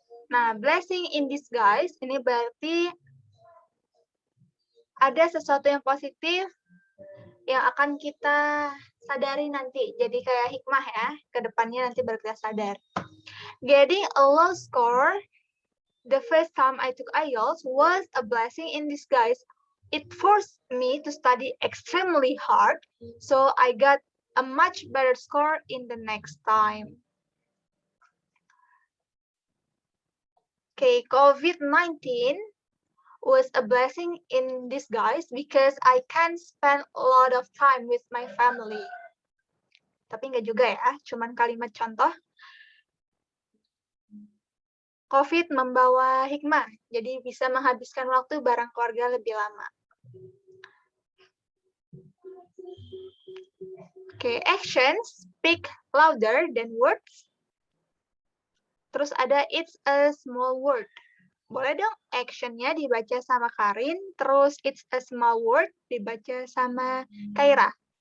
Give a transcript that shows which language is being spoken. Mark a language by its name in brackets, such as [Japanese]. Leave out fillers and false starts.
[Indonesian] Nah, blessing in disguise ini berarti ada sesuatu yang positif yang akan kita sadari nanti. Jadi kayak hikmah ya, ke depannya nanti baru kita sadar. [English] Getting a low score the first time I took IELTS was a blessing in disguise. It forced me to study extremely hard, so I got a much better score in the next time. Okay, COVID-19 was a blessing in disguise because I can spend a lot of time with my family. [Indonesian] Tapi enggak juga ya, cuman kalimat contoh. COVID membawa hikmah, jadi bisa menghabiskan waktu bareng keluarga lebih lama. [English] Oke, actions speak louder than words. [Indonesian] Terus ada [English] it's a small word. [Indonesian] Boleh dong actionnya dibaca sama Karin, terus [English] it's a small word [Indonesian] dibaca sama Kaira.